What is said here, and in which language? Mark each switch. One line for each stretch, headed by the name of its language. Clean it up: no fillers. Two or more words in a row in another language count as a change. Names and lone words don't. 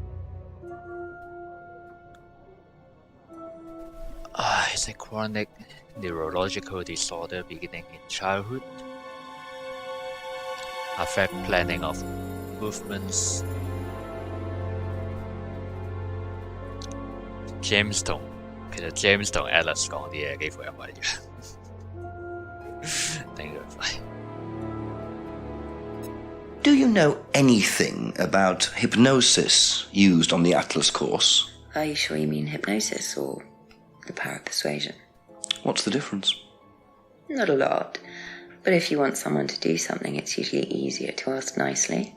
English: It's a chronic neurological disorder beginning in childhood. Affect planning of movements.
Cantonese: James 同 Alice 講啲嘢幾乎一模一樣，頂佢肺。
English: Do you know anything about hypnosis used on the Atlas course? Are you sure you mean hypnosis or the power of persuasion? What's the difference? Not a lot. But if you want someone to do something, it's usually easier to ask nicely.